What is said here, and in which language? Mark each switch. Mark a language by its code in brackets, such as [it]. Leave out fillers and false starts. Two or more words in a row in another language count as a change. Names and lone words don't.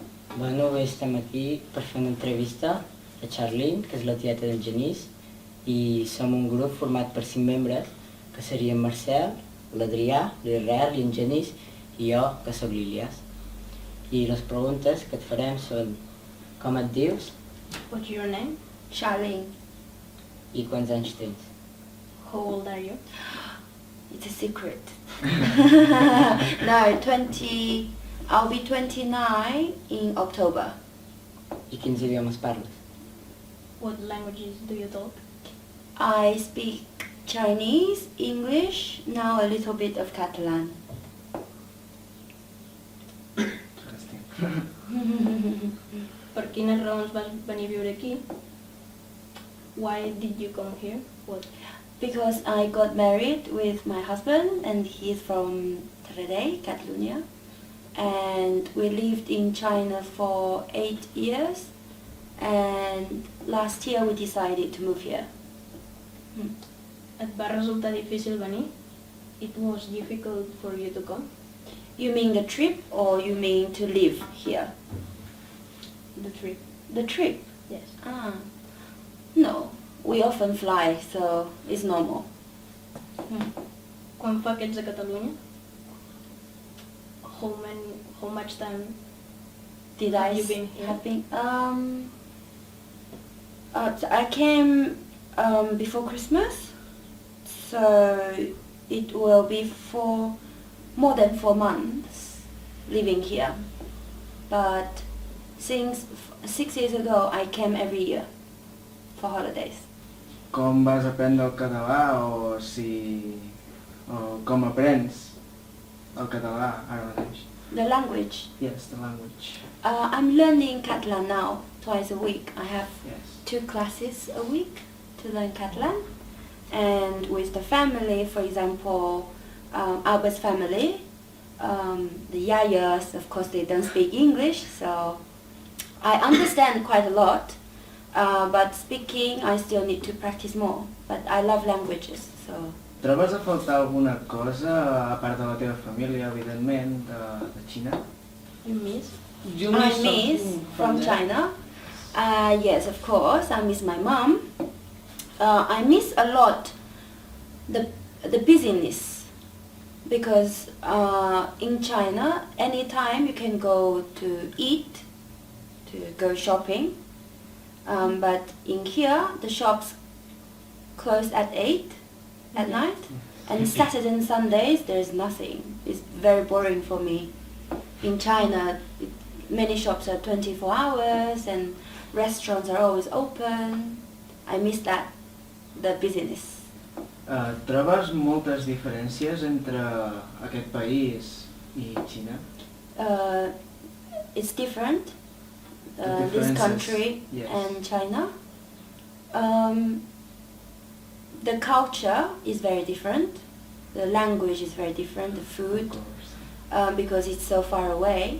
[ca] Bueno, avui estem aquí per fer una entrevista a Charleen, que és la tieta del Genís, i som un grup format per 5 membres, que serien Marcel, l'Adrià, l'Israel i en Genís, i jo, que sóc l'Ilias. I les preguntes que et farem són: com et dius [en] What's your name? Charleen. [ca] i quants anys tens? [en] How old are you? It's a secret. No, 20. I'll be 29 in October. [ca] I quins idiomes parles? [en] What languages do you talk? I speak Chinese, English, now a little bit of Catalan. [ca] Per quines raons vas venir a viure aquí? [en] Why did you come here? What? Because I got married with my husband and he's from Taradell, Catalonia. And we lived in China for 8 years. And last year we decided to move here. [ca] Et va resultar difícil venir? [en] It was difficult for you to come? You mean the trip or you mean to live here? The trip. The trip? Yes. No, we often fly, so it's normal. [ca] Quan fa que ets a Catalunya? [en] How much time Did have I you been here? have been? I came before Christmas, so it will be for more than 4 months living here. But since 6 years ago, I came every year for holidays. [ca] Com vas aprendre el català o com aprens el català ara mateix? [en] The language. Yes, the language. I'm learning Catalan now, twice a week. I have Yes. 2 classes a week to learn Catalan. And with the family, for example, Albert's family, the Yayas, of course, they don't speak English, so I understand quite a lot. But speaking, I still need to practice more. But I love languages, so. [ca] Trobes a faltar alguna cosa, a part de la teva família, evidentment, de Xina? [en] You miss? I miss from China. Yes, of course, I miss my mom. I miss a lot the busyness, because in China, anytime you can go to eat, to go shopping. But in here, the shops close at 8 at night, and Saturday and Sundays there's nothing. It's very boring for me. In China, many shops are 24 hours and restaurants are always open. I miss that, the business. [ca] Trobes moltes diferències entre aquest país i Xina? [en] It's different, The this differences, country yes. and China. The culture is very different, the language is very different, the food, Of course. because it's so far away.